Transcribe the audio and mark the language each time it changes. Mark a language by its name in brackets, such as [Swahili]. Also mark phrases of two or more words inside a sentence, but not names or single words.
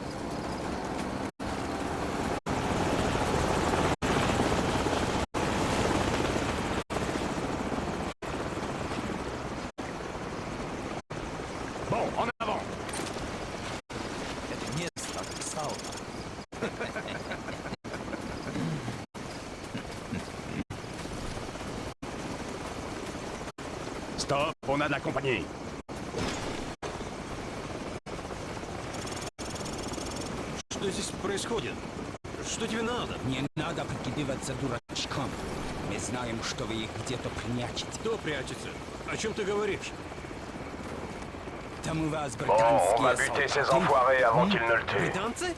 [French] Bon, en avant! Stop, on a de la compagnie. [Russian] Что здесь происходит? Что тебе надо? Не надо прикидываться дурачком. Мы знаем, что вы их где-то прячете. Кто прячется? О чем ты говоришь? Там у вас [French] Bon, on va buter ces enfoirés avant qu'ils ne le tuent. [Russian] Британцы?